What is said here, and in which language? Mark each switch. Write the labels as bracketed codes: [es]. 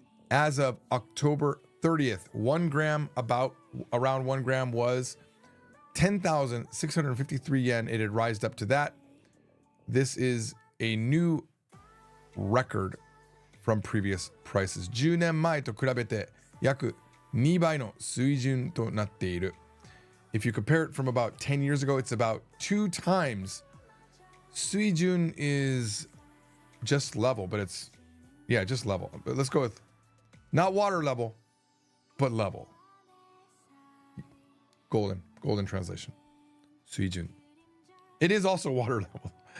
[en] As of October 30th, 1 gram, around 1 gram was 10,653 yen. It had rised up to that. This is a new record from previous prices. [ja] 10年前と比べて約2倍の水準となっている. [en] If you compare it from about 10 years ago, it's about 2 times. 水準 is just level, but it's, yeah, just level. But let's go with not water level, but level. Golden translation. 水準.It is also water level.